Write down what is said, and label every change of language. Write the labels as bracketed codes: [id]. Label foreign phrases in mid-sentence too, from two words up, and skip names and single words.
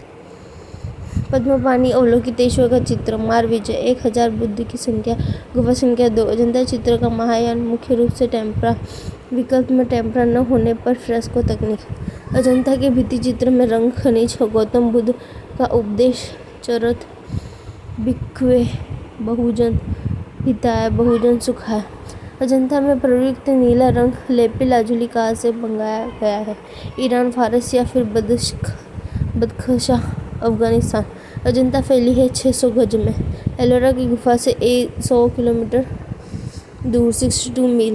[hi] पद्मपाणि अवलोकितेश्वर का चित्र। मार विजय। 1000 बुद्ध की संख्या। गुफा संख्या 2। अजंता चित्र का महायान मुख्य रूप से टेम्परा, विकल्प में टेम्परा न होने पर फ्रेस्को तकनीक। अजंता के भित्ति चित्र में रंग, खनिज, गौतम बुद्ध का उपदेश, [pi] चरत, भिक्खुए, बहुजन हिताय, बहुजन सुखाय। [hi] अजंता में प्रयुक्त नीला रंग लेपी लाजुली कहाँ से मंगाया गया है? ईरान, फारस या फिर बदख्शां, अफगानिस्तान। अजंता फैली है 600 गज में। एलोरा की गुफा से 100 किलोमीटर दूर 62 मील।